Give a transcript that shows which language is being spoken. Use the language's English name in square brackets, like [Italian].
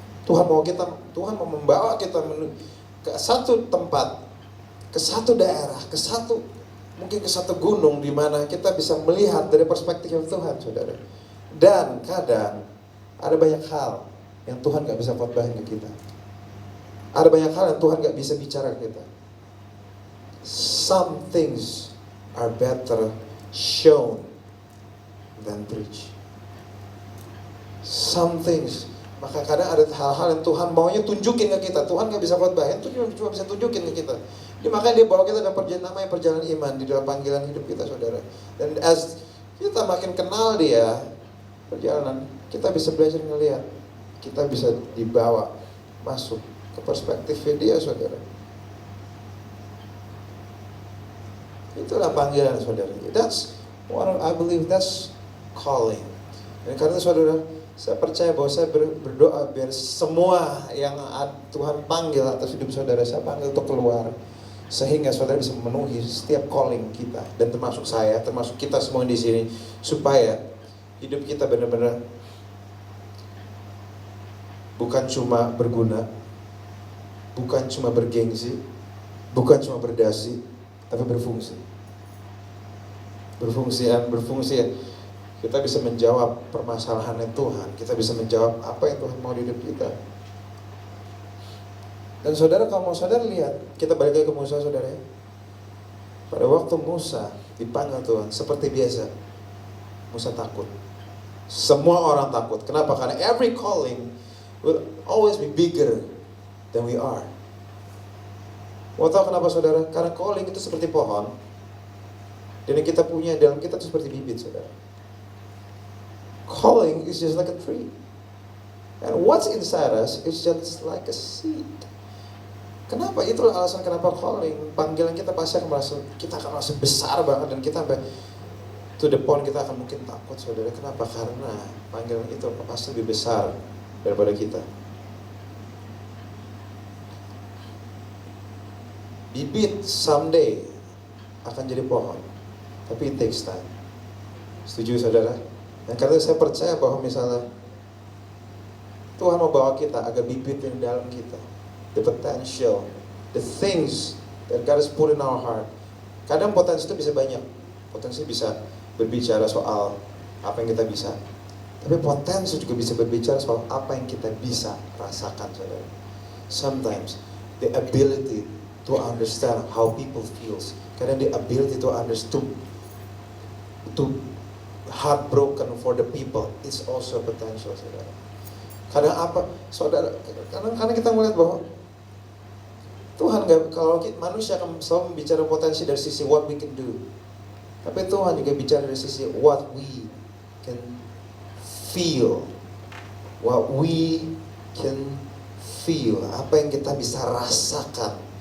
[Indonesian] Tuhan mau membawa kita ke satu tempat, ke satu daerah, mungkin ke satu gunung di mana kita bisa melihat dari perspektif Tuhan, saudara. Dan kadang ada banyak hal yang Tuhan gak bisa khotbahin ke kita. Ada banyak hal yang Tuhan gak bisa bicara ke kita. [English] Some things are better shown than preached. Some things, [Indonesian] maka kadang ada hal-hal yang Tuhan maunya tunjukin ke kita. Tuhan gak bisa khotbahin, Tuhan cuma bisa tunjukin ke kita. Jadi makanya dia bawa kita dalam perjalanan iman, di dalam panggilan hidup kita, saudara. Dan as kita makin kenal dia, perjalanan, kita bisa belajar ngelihat, kita bisa dibawa masuk ke perspektif dia, saudara. Itulah panggilan saudara. [English] That's what I believe, that's calling. [Indonesian] Dan karena saudara, saya percaya bahwa saya berdoa biar semua yang Tuhan panggil atas hidup saudara, saya panggil untuk keluar. Sehingga saudara bisa memenuhi setiap calling kita. Dan termasuk saya, termasuk kita semua di sini. Supaya hidup kita benar-benar bukan cuma berguna, bukan cuma bergengsi, bukan cuma berdasi, tapi berfungsi. Berfungsi. Kita bisa menjawab permasalahan Tuhan. Kita bisa menjawab apa yang Tuhan mau di hidup kita. Dan saudara, kalau mau saudara lihat, kita balik lagi ke Musa saudara ya. Pada waktu Musa dipanggil Tuhan, seperti biasa, Musa takut. Semua orang takut. Kenapa? Karena [English] every calling will always be bigger than we are. [Indonesian] Mau tahu kenapa saudara? Karena calling itu seperti pohon. Dan yang kita punya dalam kita itu seperti bibit saudara. [English] Calling is just like a tree. And what's inside us is just like a seed. [Indonesian] Kenapa? Itulah alasan kenapa calling. Panggilan kita pasti akan merasa, kita akan merasa besar banget. Dan kita sampai [English] to the point [Indonesian] kita akan mungkin takut saudara. Kenapa? Karena panggilan itu pasti lebih besar daripada kita. Bibit someday akan jadi pohon. Tapi [English] it takes time. [Indonesian] Setuju saudara? Dan karena saya percaya bahwa misalnya Tuhan mau bawa kita agar bibit yang di dalam kita, [English] the potential, the things that God has put in our heart. [Indonesian] Kadang potensi itu bisa banyak. Potensi bisa berbicara soal apa yang kita bisa. Tapi potensi juga bisa berbicara soal apa yang kita bisa rasakan saudara. [English] Sometimes the ability to understand how people feels. [Indonesian] Kadang [English] the ability to understand, to heartbroken for the people is also potential saudara. [Indonesian] Kadang apa saudara, kadang kita melihat bahwa Tuhan gak, kalau manusia akan selalu bicara potensi dari sisi [English] what we can do, [Indonesian] tapi Tuhan juga bicara dari sisi [English] what we can feel, [Indonesian] what we can feel, apa yang kita bisa rasakan.